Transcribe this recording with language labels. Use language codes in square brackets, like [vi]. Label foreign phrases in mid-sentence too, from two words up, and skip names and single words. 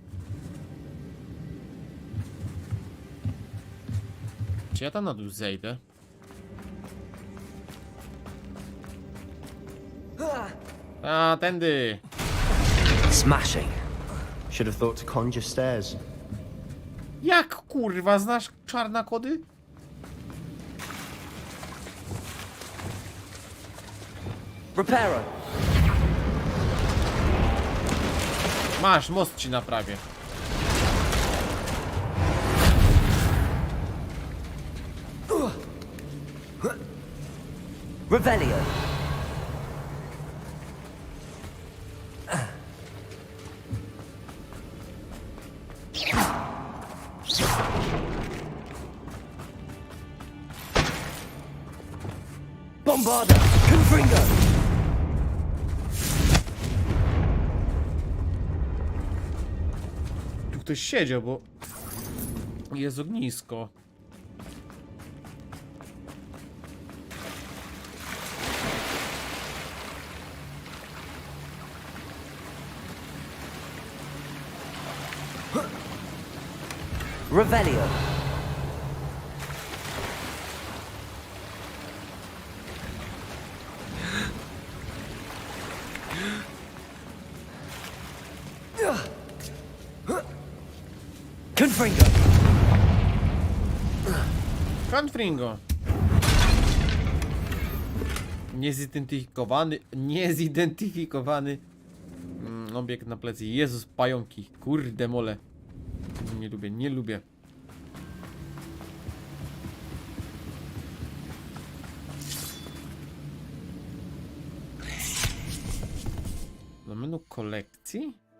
[pl] Czy ja tam na dół zejdę? A, tędy! [en] Smashing. Should have thought to conjure stairs. [pl] Jak kurwa, znasz czarne kody? Reparo. Masz, most ci naprawię. Revelio. Bombarda. Confringo. Tu ktoś siedział, bo jest ognisko. Revelio. Confringo. Confringo. Niezidentyfikowany obiekt na plecy. Jezus, pająki. Kurde mole. Nie lubię. Do menu kolekcji?